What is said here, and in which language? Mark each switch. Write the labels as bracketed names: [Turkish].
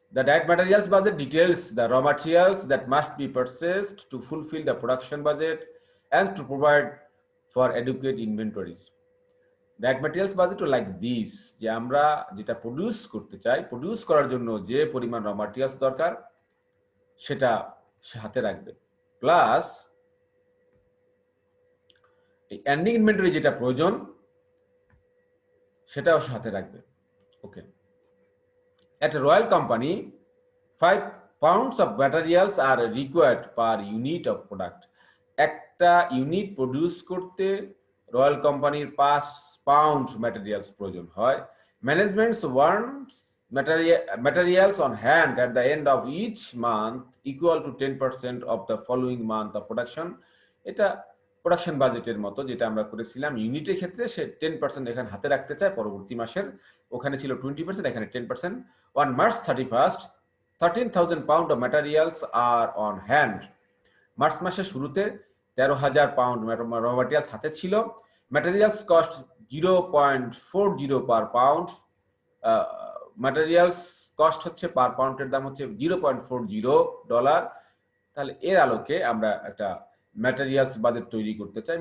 [English] The direct materials budget details the raw materials that must be purchased to fulfill the production budget and to provide for adequate inventories. Direct materials budget like this, [Bangla] যে আমরা যেটা produce করতে চাই, produce করার জন্য যে পরিমাণ র ম্যাটেরিয়ালস দরকার সেটা সে হাতে রাখবে, প্লাস এই এন্ডিং ইনভেন্টরি যেটা প্রয়োজন সেটাও সে হাতে রাখবে। [English] Okay, at a Royal Company 5 pounds of materials are required per unit of product. [Bangla] একটা ইউনিট প্রডিউস করতে রয়্যাল কোম্পানির 5 পাউন্ড ম্যাটেরিয়ালস প্রয়োজন হয়। [English] Management's wants materials on hand at the end of each month equal to 10% of the following month of production. [Bangla] এটা production বাজেটের মতো যেটা আমরা করেছিলাম ইউনিটের ক্ষেত্রে, সে 10% এখানে হাতে রাখতে চায় পরবর্তী মাসের। ওখানে ছিল 20%, এখানে 10%। [English] On March 31st 13,000 pound of materials are on hand. [Bangla] March মাসের শুরুতে 13,000 পাউন্ড র ম্যাটেরিয়ালস হাতে ছিল। [English] Materials cost 0.40 per pound. [Bangla] ম্যাটেরিয়ালস কস্ট হচ্ছে পার পাউন্ডের দাম হচ্ছে $0.40। তাহলে এর আলোকে আমরা একটা ম্যাটেরিয়ালস বাজেট তৈরি করতে চাই।